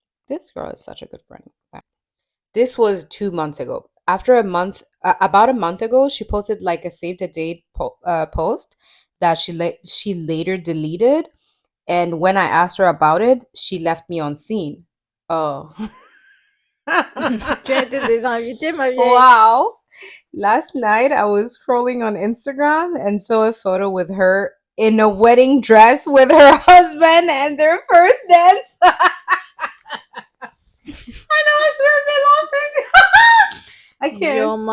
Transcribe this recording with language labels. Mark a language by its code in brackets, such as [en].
[en] This girl is such a good friend. This was 2 months ago. About a month ago, she posted like a save the date post that she later deleted. And when I asked her about it, she left me on scene. Oh. [fr] Tu as été désinvitée, ma vieille. Wow. [en] Last night I was scrolling on Instagram and saw a photo with her in a wedding dress with her husband and their first dance. I know I should have been laughing.